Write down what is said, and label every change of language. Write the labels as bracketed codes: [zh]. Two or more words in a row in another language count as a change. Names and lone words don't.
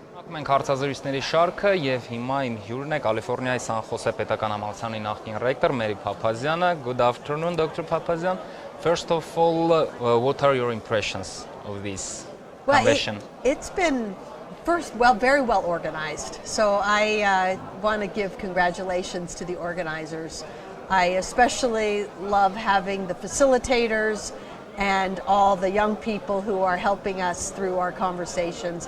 [hy] Մենք հարցազրույցների շարքը եւ հիմա իմ հյուրն է Կալիֆոռնիայի Սան Խոսե պետական համալսարանի նախկին ռեկտոր Papazian. [en] Good afternoon, Dr. Papazian. First of all, what are your impressions of this convention? It's been very well organized. So I want to give congratulations to the organizers. I especially love having the facilitators and all the young people who are helping us through our conversations.